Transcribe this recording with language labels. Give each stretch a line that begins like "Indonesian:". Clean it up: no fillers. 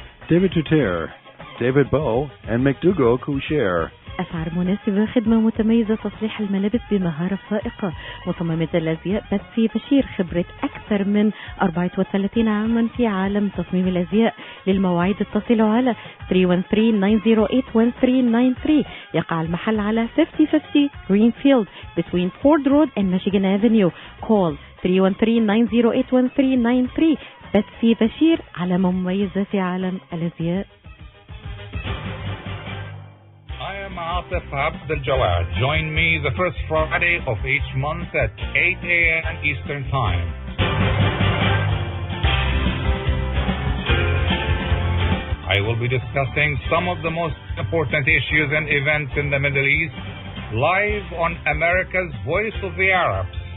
English: David Tuter, David Bow, and McDougall Coucher.
Arabic: أسعار مناسبة، خدمة متميزة، تصليح الملابس بمهارة فائقة. مصممة الأزياء باتسي بشير، خبرة أكثر من 34 عاما في عالم تصميم الأزياء. للمواعيد اتصلوا على 313-908-1393. يقع المحل على
English: 5050 Greenfield between Ford Road and Michigan Avenue. Call 313-908-1393.
Arabic: باتسي بشير، علامة مميزة في عالم الأزياء.
English: I am Atef Gawad. Join me the first Friday of each month at 8 a.m. Eastern Time. I will be discussing some of the most important issues and events in the Middle East live on America's Voice of the Arabs.